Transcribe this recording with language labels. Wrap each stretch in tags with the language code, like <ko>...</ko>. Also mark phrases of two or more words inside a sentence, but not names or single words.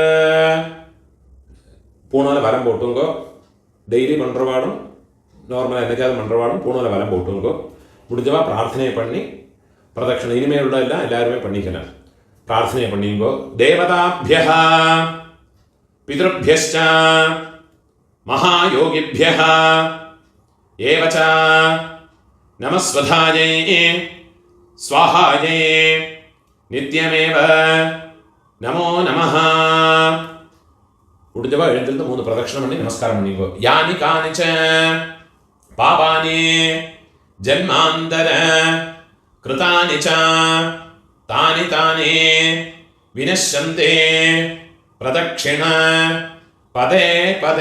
<ta>பூணால வரம் போட்டுங்கோ. டெய்லி பண்றவாடும் நார்மலாக என்னைக்காவது பண்றவாடும் பூணால வரம் போட்டுங்கோ. முடிஞ்சவா பிரார்த்தனையை பண்ணி பிரதட்சணை இனிமேல் உள்ள எல்லாம் எல்லாருமே பண்ணிக்கலாம். பிரார்த்தனையை பண்ணிங்கோ.</ta> <sa>देवताभ्यः पितृभ्यश्च महायोगिभ्यः एव च नमस्वधायै स्वाहायै नित्यमेव नमो नमः.</sa> <ta>முடிஞ்சவா எழுந்திருந்து 3 பிரதட்சணம் பண்ணி நமஸ்காரம் பண்ணிங்கோ.</ta> <sa>यानि कानिच पापानि जन्मान्तर कृतानि च तानि तानि विनश्यन्ते प्रदक्षिण पदे पदे.</sa>